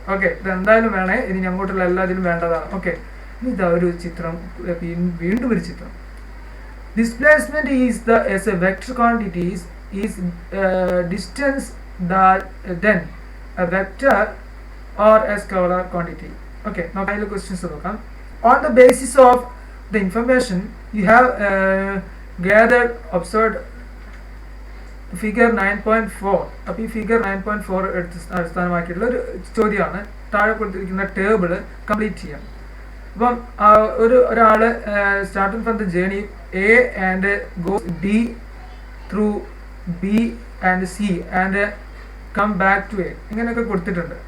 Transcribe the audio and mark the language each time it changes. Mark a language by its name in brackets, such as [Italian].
[Malayalam] Okay, ഇത് എന്തായാലും വേണേ, ഇനി അങ്ങോട്ടുള്ള എല്ലാത്തിലും വേണ്ടതാണ്. ഓക്കെ, ഇതാ ഒരു ചിത്രം, വീണ്ടും ഒരു ചിത്രം. [English] Displacement is a vector quantities is distance then a vector or a scalar quantity. Okay, now final questions [Malayalam] നോക്കാം. [English] On the basis of the information you have gathered, observed figure 9.4. [Malayalam] അപ്പോൾ ഈ ഫിഗർ 9.4 അടിസ്ഥാനമാക്കിയിട്ടുള്ള ഒരു ചോദ്യമാണ്. താഴെ കൊടുത്തിരിക്കുന്ന ടേബിൾ കംപ്ലീറ്റ് ചെയ്യാം. അപ്പം ഒരാള് [English] starting from the journey A and goes D through B and C and come back to A, [Malayalam] ഇങ്ങനെയൊക്കെ കൊടുത്തിട്ടുണ്ട്.